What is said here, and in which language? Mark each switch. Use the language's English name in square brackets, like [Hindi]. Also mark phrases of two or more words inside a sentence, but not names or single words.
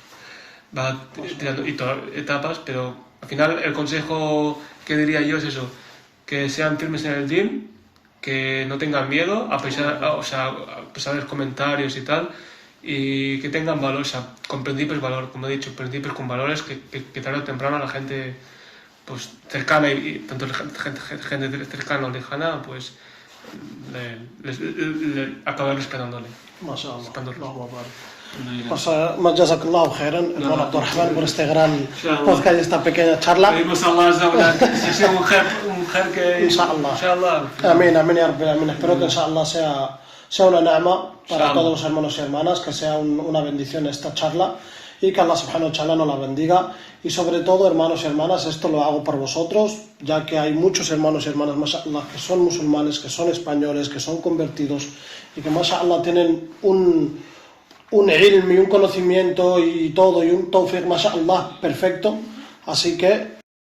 [Spanish] tirando etapas, pero al final el consejo que diría yo es eso, que sean firmes en el din, que no tengan miedo a pesar de los comentarios y tal, y que tengan valor, o sea, con principios valor, como he dicho, principios con valores que tarde o temprano la gente pues cercana y tanto gente cercana o lejana, pues acabar respetándole. Pues [Arabic] جزاك الله خيرا, [Spanish] hermano Abdurrahman, por este gran podcast y esta pequeña charla. Pedimos a Allah que sea un mujer que... [Arabic] إن شاء الله. آمين، يا رب العالمين. [Spanish] Espero que inshallah sea una na'ma para todos los hermanos y hermanas, que sea una bendición esta charla y que [Arabic] الله سبحانه وتعالى [Spanish] nos la bendiga. Y sobre todo, hermanos y hermanas, esto lo hago por vosotros, ya que hay muchos hermanos y hermanas, mashallah, que son musulmanes, que son españoles, que son convertidos y que mashallah tienen un ilm y un conocimiento y todo, y un tawfiq, mashallah, perfecto. Así que